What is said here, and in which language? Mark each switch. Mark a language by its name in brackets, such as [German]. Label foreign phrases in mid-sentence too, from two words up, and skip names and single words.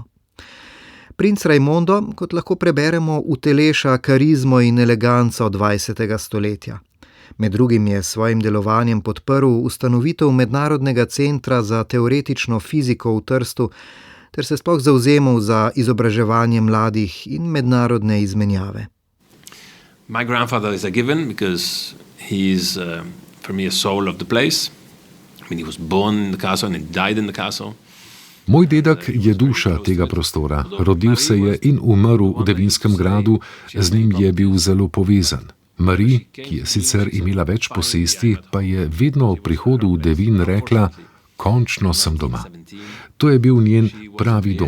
[Slovenian] Princ Raimondo, kot lahko preberemo, uteleša karizmo in eleganco 20. stoletja. Med drugim je s svojim delovanjem podprl ustanovitev Mednarodnega centra za teoretično fiziko v Trstu ter se sploh zavzemal za izobraževanje mladih in mednarodne izmenjave. [English] My grandfather is a given because he is for me a soul of the place. I mean, he was born in the castle and he died in the castle. [Slovenian] Moj dedek je duša tega prostora. Rodil se je in umrl v Devinskem gradu, z njim je bil zelo povezan. Marie, ki je sicer imela več posesti, pa je vedno ob prihodu v Devin rekla: končno sem doma. To je bil njen pravi dom.